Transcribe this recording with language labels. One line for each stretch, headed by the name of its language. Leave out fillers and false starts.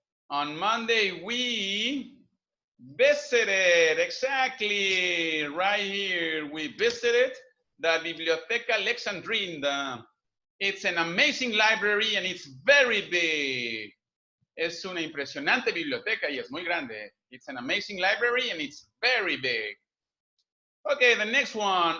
English: On Monday, we visited, exactly, right here. We visited the Biblioteca Alexandrina. It's an amazing library and it's very big.
Spanish: Es una impresionante biblioteca y es muy grande.
English: It's an amazing library and it's very big. Okay, the next one.